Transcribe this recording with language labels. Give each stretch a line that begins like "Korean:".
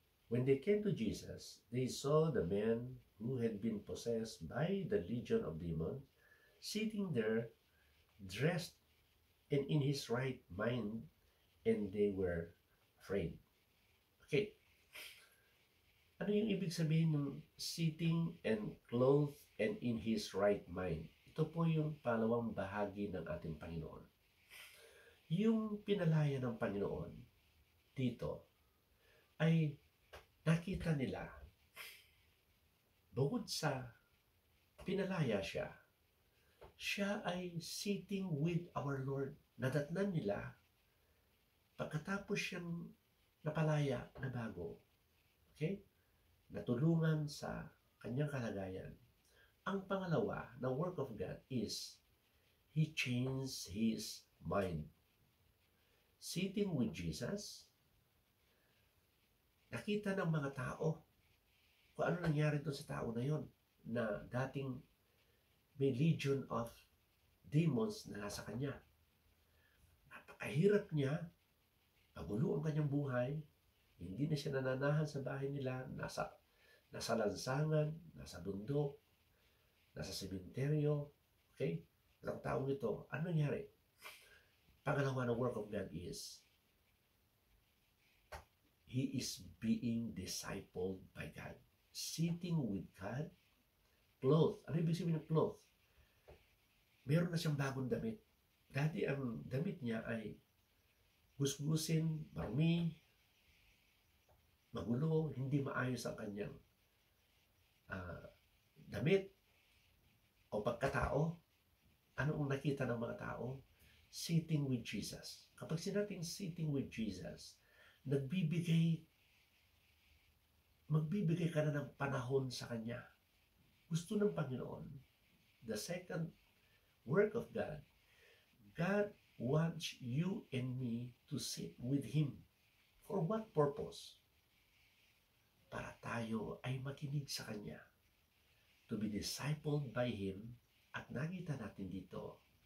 English: When they came to Jesus, they saw the man who had been possessed by the legion of demons sitting there, dressed and in his right mind, and they were afraid. Okay.
Filipino: Ano yung ibig sabihin ng
English: sitting and clothed and in his right mind?
Filipino: Ito po yung pangalawang bahagi ng ating Panginoon. Yung pinalaya ng Panginoon dito ay nakita nila, bukod sa pinalaya siya, siya ay
English: sitting with our Lord.
Filipino: Nadatnan nila, pagkatapos siyang napalaya na bago, okay? Natulungan sa kanyang kalagayan. Ang pangalawa na
English: work of God is, He changed his mind. Sitting with Jesus,
Filipino: nakita ng mga tao kung ano nangyari doon sa tao na yon na dating may legion of demons na nasa kanya. Napakahirap niya, magulo ang kanyang buhay, hindi na siya nananahan sa bahay nila, nasa lansangan, nasa bundok, nasa sementeryo, okay? Ang taong ito, ano nangyari? Pangalawa na
English: work of God is, he is being discipled by God. Sitting with God, clothed.
Filipino: Ano ibig sabihin ng
English: clothed?
Filipino: Meron na siyang bagong damit. Dati ang damit niya ay gusgusin, marumi, magulo, hindi maayos ang kanyang damit o pagkatao. Ano ang nakita ng mga tao?
English: Sitting with Jesus.
Filipino: Kapag sinabing
English: sitting with Jesus,
Filipino: magbibigay ka na ng panahon sa Kanya. Gusto ng Panginoon,
English: the second work of God, God wants you and me to sit with Him. For what purpose?
Filipino: Para tayo ay makinig sa Kanya,
English: to be discipled by Him.
Filipino: At nakita natin dito